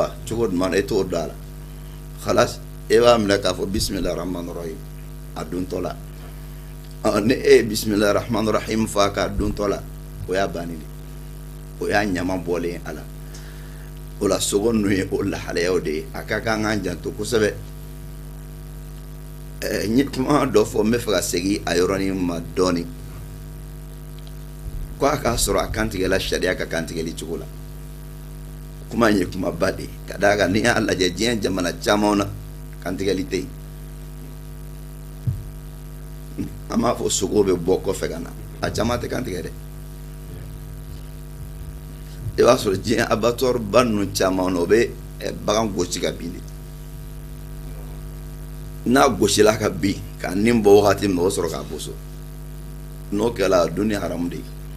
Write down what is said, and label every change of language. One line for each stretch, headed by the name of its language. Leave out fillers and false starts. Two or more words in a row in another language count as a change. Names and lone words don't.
Bambara: wa cogo jumɛn na e t'o dɔn a la khalas e b'a minɛ k'a fɔ
Arabic: بسم الله الرحمن الرحيم
Bambara: a duntɔ la ni e ye
Arabic: بسم الله الرحمن الرحيم
Bambara: fɔ k'a duntɔ la o y'a bannen de o y'a ɲama bɔlen a la o la sogo ninnu ye o lahalayaw de ye a ka kan k'an janto kosɛbɛ n ye kuma dɔ fɔ n bɛ fɛ ka segin a yɔrɔnin ma dɔɔnin ko a k'a sɔrɔ a kantigɛla sariya ka kantigɛli cogo la kuma ye kuma ba de ka da ga ni Allah je diɲɛ jamana caman na kantigɛli tɛ yen an b'a fɔ sogo bɛ bɔ kɔfɛ ka na a caman tɛ kantigɛ dɛ i b'a sɔrɔ diɲɛ abattoir ba ninnu caman na o bɛ bagan gosi ka bin de n'a gosila ka bin ka nin bɔ wagati min na o sɔrɔ k'a boso n'o kɛla duni haramu de ye